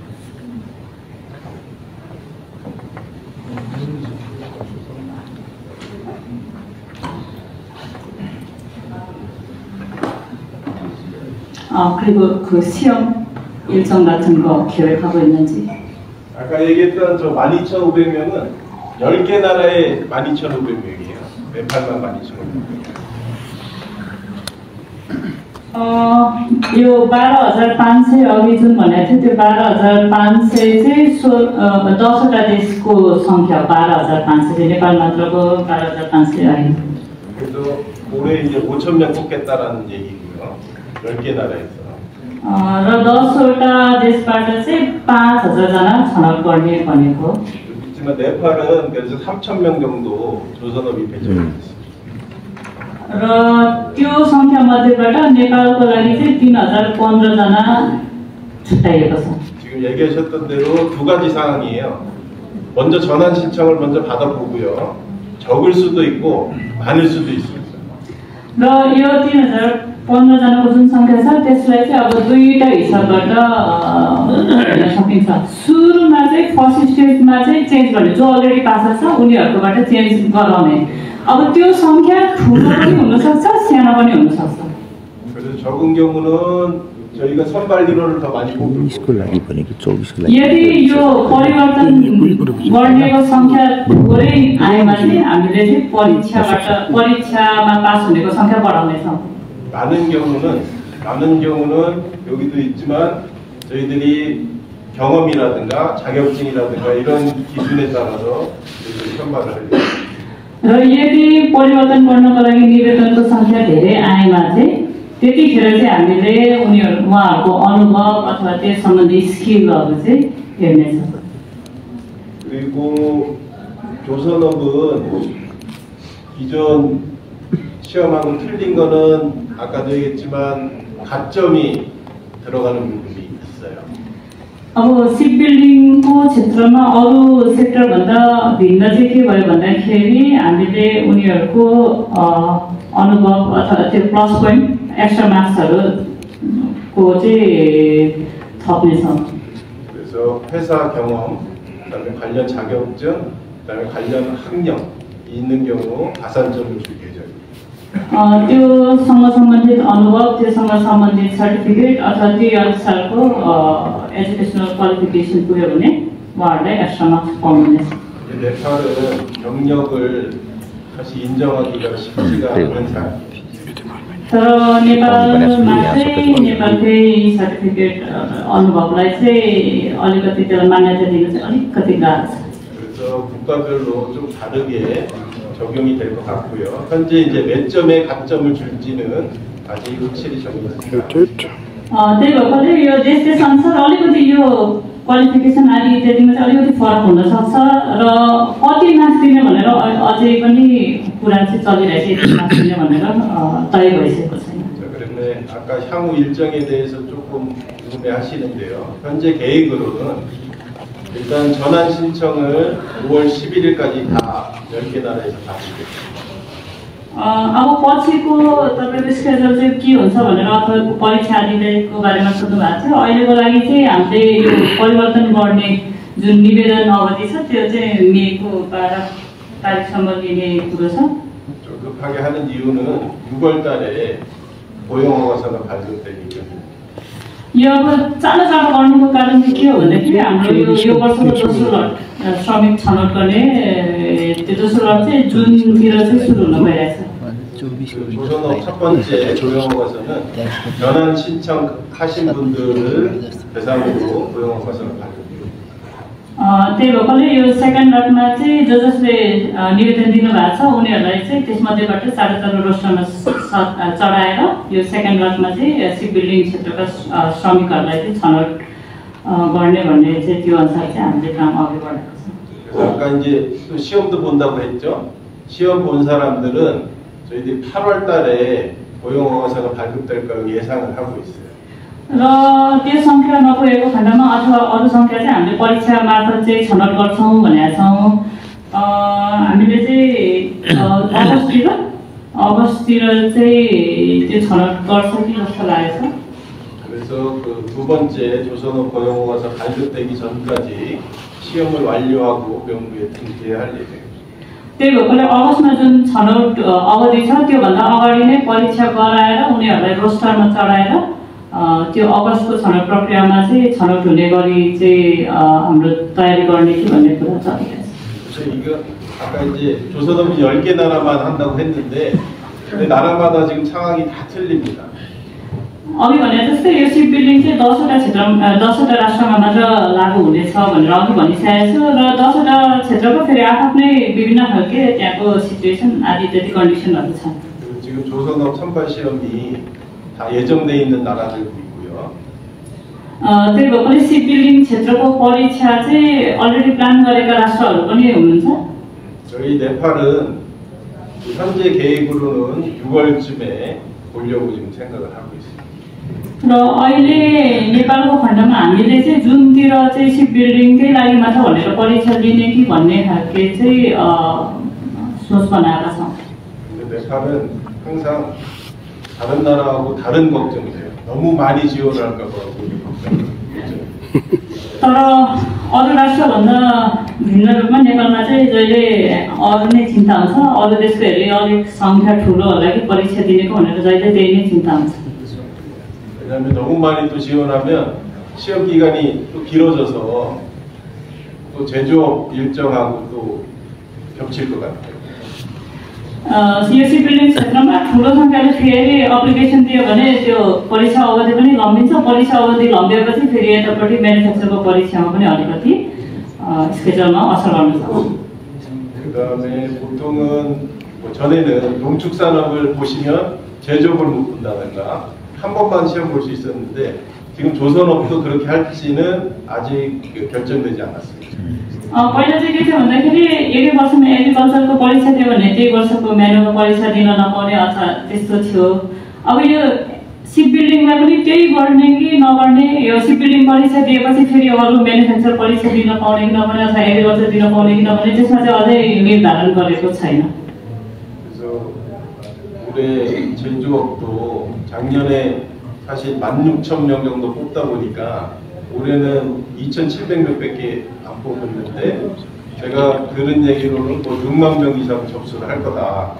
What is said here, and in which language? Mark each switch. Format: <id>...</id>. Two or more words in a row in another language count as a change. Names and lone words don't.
<ko>그리고 그 시험 일정 같은 거 계획하고 있는지. 아까 얘기했던 저 12,500명은 10개 나라에 12,500명이에요. 네팔만 12,500명.</ko> <ne>यो 12,500 अघि जुन भनेको थियो त्यो 12,500 चाहिँ 10वटा देशको सङ्ख्या 12,500 नेपाल मात्रको 12,500 아닌.</ne> <ko>그래서 올해 이제 5,000명 뽑겠다라는 얘기고요. 10개 나라에서.</ko> <ne>र 10वटा देशबाट चाहिँ 5,000जना छनौट गर्ने भनेको.</ne> <ko>그렇지만 네팔은 그래서 3,000명 정도 조선업이 배정이 됐습니다.</ko> <ne>र त्यो सङ्ख्या मध्येबाट नेपालको लागि चाहिँ 3,015जना छुट्याइएको छ.</ne> <ko>지금 얘기하셨던 대로 두 가지 상황이에요. 먼저 전환 신청을 먼저 받아보고요. 적을 수도 있고 많을 수도 있습니다.</ko> <ne>र यो 3,015जनाको जुन सङ्ख्या छ त्यसलाई चाहिँ अब दुईटा हिसाबबाट हेर्न सकिन्छ. सुरुमा चाहिँ</ne> <en>first stageमा</en> <ne>चाहिँ चेन्ज गर्ने जो</ne> <en>already pass</en> <ne>छ उनीहरूकोबाट चेन्ज गराउने. अब त्यो सङ्ख्या ठुलो पनि हुनसक्छ सानो पनि हुनसक्छ.</ne> <ko>그래서 적은 경우는 저희가 선발 인원을 더 많이 뽑을 स्कुल लागि भनेको 24 लागि</ko> <ne>यदि यो परिवर्तन गर्नेको संख्या थोरै आएमा चाहिँ हामीले चाहिँ परीक्षामा पास हुनेको संख्या बढाउनेछौँ।</ne> <ko>많은 경우는 여기도 있지만 저희들이 경험이라든가 자격증이라든가 이런 기준에 따라서 선발을 하려고.</ko> <ne>र यदि परिवर्तन गर्नको लागि निवेदनको संख्या धेरै आएमा चाहिँ त्यतिखेर चाहिँ हामीले उहाँहरूको अनुभव अथवा त्यस सम्बन्धी स्किलहरू चाहिँ हेर्नेछौँ।</ne> <ko>그리고 조선업은 기존 시험하고 틀린 거는 아까도 얘기했지만 가점이 들어가는 부분이 있어요.</ko> <ne>अब</ne> <en>ship buildingको</en> <ne>क्षेत्रमा अरू सेक्टरभन्दा भिन्न चाहिँ के भयो भन्दाखेरि हामीले उनीहरूको अनुभव अथवा त्यो</ne> <en>plus point extra marksहरूको</en> <ne>चाहिँ थप्नेछौँ।</ne> <ko>그래서 회사 경험, 그다음에 관련 자격증, 그다음에 관련 학력 있는 경우 가산점을 줄 예정입니다.</ko> <ne>त्योसँग सम्बन्धित अनुभव, त्योसँग सम्बन्धित सर्टिफिकेट अथवा त्यही अनुसारको</ne> <en>educational qualification</en> <ne>पुग्यो भने उहाँहरूलाई</ne> <en>extra marks</en> <ne>पाउनुहुनेछ।</ne> <ko>네팔은 경력을 사실 인정하기가 쉽지가 않은 사람이에요.</ko> <ne>तर नेपालमा चाहिँ नेपालकै सर्टिफिकेट अनुभवलाई चाहिँ अलिकति त्यसलाई मान्यता दिनु चाहिँ अलिकति गाह्रो छ।</ne> <ko>그래서 국가별로 좀 다르게 적용이 될 것 같고요. 현재 이제 몇 점의 가점을 줄지는 아직 확실히 정해졌습니다.</ko> <ne>त्यही भएकोले यो देश अनुसार अलिकति यो क्वालिफिकेसन आदि इत्यादिमा चाहिँ अलिकति फरक हुन सक्छ र कति मार्क्स दिने भनेर अझै पनि कुरा चाहिँ चलिरहेछ, यति मार्क्स दिने भनेर तय भइसकेको छैन।</ne> <ko>그런데 아까 향후 일정에 대해서 조금 궁금해하시는데요. 현재 계획으로는 일단 전환 신청을 5월 11일까지 다 10개 나라에서 다 주겠습니다.</ko> <ne>अब पछिको तपाईँको स्केड्युल चाहिँ के हुन्छ भनेर अथवा परीक्षा आदिको बारेमा सोध्नु भएको थियो। अहिलेको लागि चाहिँ हामीले यो परिवर्तन गर्ने जुन निवेदन अवधि छ त्यो चाहिँ मेको 12 तारिकसम्म लिने कुरो छ।</ne> <ko>급하게 하는 이유는 6월 달에 고용허가서가 발급되기 때문에</ko> <ne>यो अब चाँडो गर्नुको कारण चाहिँ के हो भन्दाखेरि हाम्रो यो वर्षको दोस्रो लट श्रमिक छनौट गर्ने त्यो दोस्रो लट चाहिँ जुनतिर चाहिँ सुरु हुन गइरहेछ।</ne> <ko>조선업 첫 번째 고용허가서는 전환 신청하신 분들을 대상으로 고용허가서를 발급합니다.</ko> <ne>त्यही भएकोले यो</ne> <en>second lotमा</en> <ne>चाहिँ जसले निवेदन दिनुभएको छ उनीहरूलाई चाहिँ त्यसमध्येबाट 4.5 रोस्टरमा चढाएर यो</ne> <en>second lotमा</en> <ne>चाहिँ</ne> <en>ship building</en> <ne>क्षेत्रका श्रमिकहरूलाई चाहिँ छनौट गर्ने भन्ने चाहिँ त्यो अनुसार चाहिँ हामीले काम अघि बढाएको छ।</ne> <ko>아까 이제 또 시험도 본다고 했죠. 시험 본 사람들은 저희들이 8월 달에 고용허가서가 발급될 거라고 예상을 하고 있어요.</ko> <ne>र त्यो सङ्ख्या नपुगेको खण्डमा अथवा अरू सङ्ख्या चाहिँ हामीले परीक्षा मार्फत चाहिँ छनौट गर्छौँ भनेका छौँ। हामीले चाहिँ अगस्टतिर चाहिँ त्यो छनौट गर्छ कि जस्तो लागेको छ।</ne> <ko>그래서 그 두 번째 조선업 고용허가서 발급되기 전까지 시험을 완료하고 병무에 등재할 예정입니다.</ko> <ne>त्यही भएकोले अगस्टमा जुन छनौट अवधि छ त्योभन्दा अगाडि नै परीक्षा गराएर उनीहरूलाई रोस्टरमा चढाएर त्यो अगस्तको छनौट प्रक्रियामा चाहिँ छनौट हुने गरी चाहिँ हाम्रो तयारी गर्ने कि भन्ने कुरा चलिरहेछ।</ne> <ko>이거 아까 이제 조선업이 10개 나라만 한다고 했는데 근데 나라마다 지금 상황이 다 틀립니다.</ko> <ne>अघि भने जस्तै यो</ne> <en>ship building</en> <ne>चाहिँ 10वटा राष्ट्रमा मात्र लागू हुनेछ भनेर अघि भनिसकेको छु र 10वटा क्षेत्रको फेरि आफ्नै विभिन्न खालके त्यहाँको सिचुएसन आदि इत्यादि कन्डिसनहरू छन्।</ne> <ko>지금 조선업 선발 시험이 다 예정돼 있는 나라들도 있고요.</ko> <ne>त्यही भएकोले</ne> <en>ship building</en> <ne>क्षेत्रको परीक्षा चाहिँ</ne> <en>already plan</en> <ne>गरेका राष्ट्रहरू पनि हुनुहुन्छ।</ne> <ko>저희 네팔은 현재 계획으로는 6월쯤에 보려고 지금 생각을 하고 있습니다.</ko> <ne>र अहिले नेपालको खण्डमा हामीले चाहिँ जुनतिर चाहिँ</ne> <en>ship buildingकै</en> <ne>लागि मात्र भनेर परीक्षा लिने कि भन्ने खालके चाहिँ सोच बनाएका छौँ।</ne> <ko>네팔은 항상 다른 나라하고 다른 걱정이 돼요. 너무 많이 지원을 할까 봐 걱정이</ko> <ne>तर अरू राष्ट्रभन्दा भिन्न रूपमा नेपालमा चाहिँ जहिले अरू नै चिन्ता हुन्छ, अरू देशको हेरी अलिक सङ्ख्या ठुलो होला कि परीक्षा दिनेको भनेर जहिले त्यही नै चिन्ता हुन्छ।</ne> <ko>왜냐하면 너무 많이 또 지원하면 시험 기간이 또 길어져서 또 제조업 일정하고 또 겹칠 것 같아요.</ko> <ne>यो सिभिलिङ क्षेत्रमा ठुलो सङ्ख्याले फेरि एप्लिकेसन दियो भने त्यो परीक्षा अवधि पनि लम्बिन्छ। परीक्षा अवधि लम्बिएपछि फेरि यतापट्टि म्यानुफ्याक्चरको परीक्षामा पनि अलिकति स्केड्युलमा असर गर्न सक्छ।</ne> <ko>그다음에 보통은 뭐 전에는 농축산업을 보시면 제조업을 못 본다든가 한 번만 시험 볼 수 있었는데 지금 조선업도 그렇게 할지는 아직 결정되지 않았습니다.</ko> <ne>पहिला चाहिँ के थियो भन्दाखेरि एकै वर्षमा एग्रिकल्चरको परीक्षा दियो भने त्यही वर्षको म्यानुअलको परीक्षा दिन नपाउने अथवा त्यस्तो थियो। अब यो</ne> <en>ship buildingमा</en> <ne>पनि त्यही गर्ने कि नगर्ने, यो</ne> <en>ship building</en> <ne>परीक्षा दिएपछि फेरि अरू म्यानुफ्याक्चर परीक्षा दिन पाउने कि नपाउने अथवा एग्रिकल्चर दिन पाउने कि नपाउने त्यसमा चाहिँ अझै निर्धारण गरेको छैन।</ne> <ko>그래서 올해 제조업도 작년에 사실 16,000명 정도 뽑다 보니까 올해는 2,700 몇백개 안 뽑았는데 제가 들은 얘기로는 뭐 6만 명 이상 접수를 할 거다.</ko>